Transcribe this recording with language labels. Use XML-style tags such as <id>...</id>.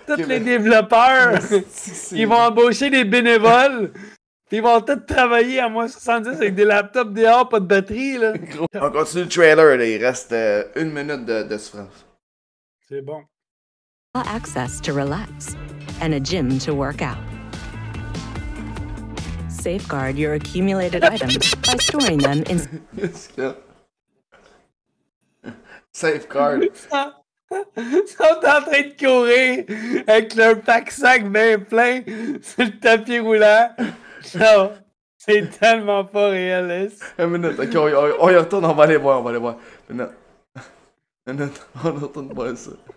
<fr>Tous les développeurs, ils vont embaucher des bénévoles. Ils vont tous travailler à moins 70 avec des laptops dehors, pas de batterie. Là. On continue le trailer, là. Il reste 1 minute de souffrance. C'est bon.</fr> <en>Access to relax and a gym to work out. Safeguard your accumulated items by storing them in... Safeguard.</en> <fr>Ils sont en train de courir avec leur pack-sac bien plein sur le tapis roulant. Non, c'est tellement pas réaliste. Une minute, ok, on y retourne, on va aller voir. Une minute, on retourne voir ça.</fr>